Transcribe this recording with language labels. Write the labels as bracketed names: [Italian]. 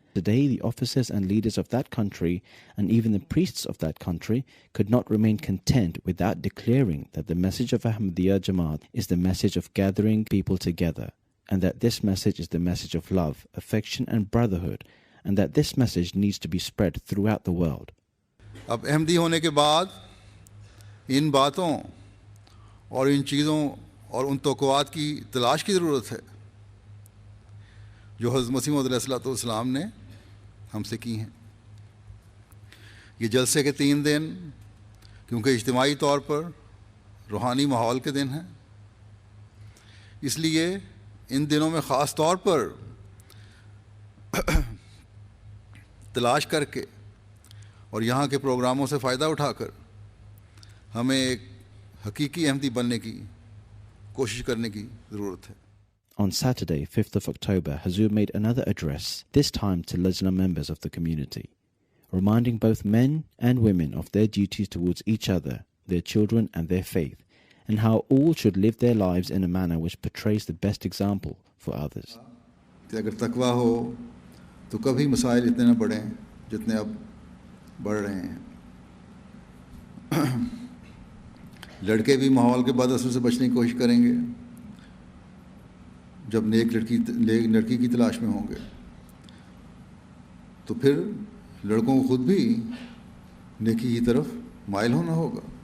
[English] Today, the officers and leaders of that country, and even the priests of that country, could not remain content without declaring that the message of Ahmadiyya Jamaat is the message of gathering people together, and that this message is the message of love, affection and brotherhood, and that this message needs to be spread throughout the world. [Hindi] अब अहमदी होने के बाद इन बातों और इन चीज़ों और उन तौक़ुआत की तलाश की ज़रूरत है जो हज़रत मसीह मौऊद अलैहिस्सलाम ने हमसे की हैं। ये जलसे के 3 दिन क्योंकि इज्तिमाई तौर पर रूहानी माहौल के दिन हैं, इसलिए इन दिनों में ख़ास तौर पर तलाश करके और यहाँ के प्रोग्रामों से फ़ायदा उठाकर हमें एक हकीकी अहमदी बनने की कोशिश करने की ज़रूरत है। [English] On Saturday, 5th of October, Hazur made another address, this time to Lajna members of the community, reminding both men and women of their duties towards each other, their children and their faith, and how all should live their lives in a manner which portrays the best example for others. [Hindi] अगर तकवा हो तो कभी मसाइल इतने न बढ़ें जितने अब बढ़ रहे हैं। लड़के भी माहौल के बाद असर से बचने की कोशिश करेंगे जब नेक लड़की की तलाश में होंगे, तो फिर लड़कों को खुद भी नेकी की तरफ माइल होना होगा।